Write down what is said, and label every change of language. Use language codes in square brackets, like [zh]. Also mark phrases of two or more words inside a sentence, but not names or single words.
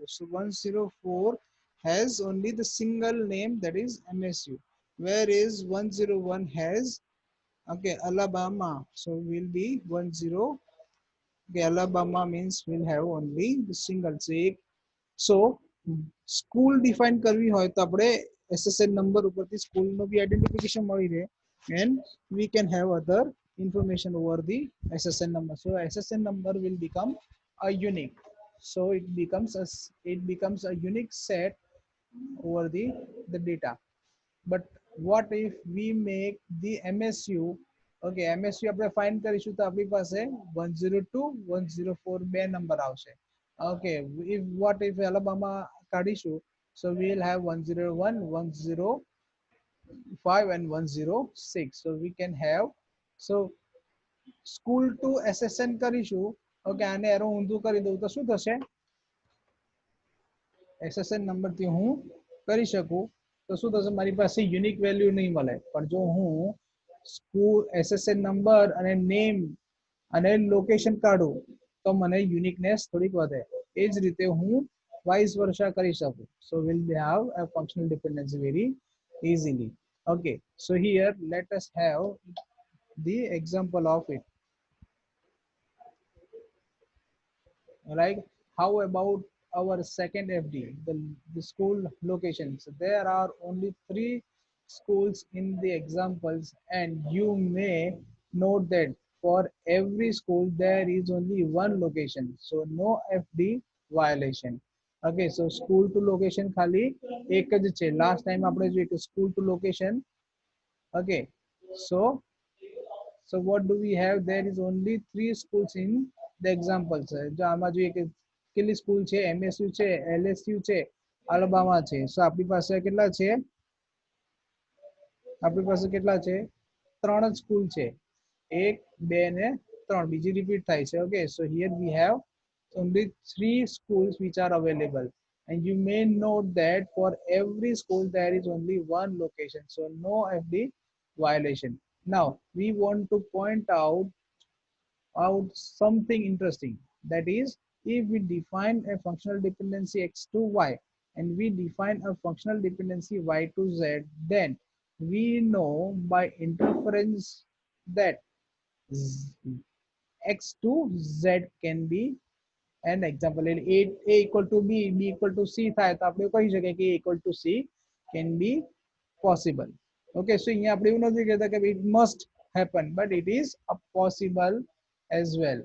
[en] So 104 has only the single name, that is MSU. Whereas 101 has, okay, Alabama. So will be 10. Okay, Alabama means we'll have only the single. [gu] So [en] school define [gu] કરવી હોય તો આપણે SSN નંબર ઉપરથી સ્કૂલનો બી આઈડેન્ટિફિકેશન મળી રહે, [en] and we can have other information over the SSN number. So SSN number will become a unique. So it becomes a unique set over the data. But what if we make the MSU? [gu] Okay, MSU આપણે ફાઇન્ડ કરીશું તો આપણી પાસે 102 104 બે નંબર આવશે. [en] Okay, if what if Alabama કાઢીશું, so we will have 101 105 and 106. So we can have, so school to SSN કરીશું. [gu] Okay, આને એરો ઊંધું કરી દઉં તો શું થશે? SSN નંબરથી હું કરી શકું તો શું થશે, મારી પાસે [en] unique value [gu] નહીં મળે, પણ જો હું [en] school SSN number [gu] અને નેમ અને લોકેશન કાઢું તો મને યુનિકનેસ થોડીક વધે. એ જ રીતે હું [en] vice versa [gu] કરી શકું. [en] So we'll have a functional dependency very easily. Okay, so here let us have the example of it. Like, how about our second FD, the school locations? There are only three schools in the examples, and you may note that for every school there is only one location, so no FD violation. Okay, so school to location [gu] ખાલી એક જ છે. [en] Last time [gu] આપણે જોયું કે [en] school to location. Okay, so what do we have? There is only three schools in the examples. [gu] જો આમાં જોઈએ કે કેટલી સ્કૂલ છે, MSU છે, LSU છે, અલબામા છે. સો આપણી પાસે કેટલા છે? આપણી પાસે કેટલા છે? ત્રણ જ સ્કૂલ છે. એક, બે ને ત્રણ. બીજી રિપીટ થાય છે. [en] ઓકે, so here we have only three schools which are available, and you may note that for every school there is only one location, so no FD violation. Now we want to point out something interesting, that is, if we define a functional dependency x to y and we define a functional dependency y to z, then we know by inference that x to z can be an example. A equal to b, b equal to c [gu] થાય તો આપણે કહી શકીએ કે [en] a equal to c can be possible. Okay, so [gu] અહીંયા આપણે એવું નથી કહેતા કે [en] it must happen, but it is a possible as well.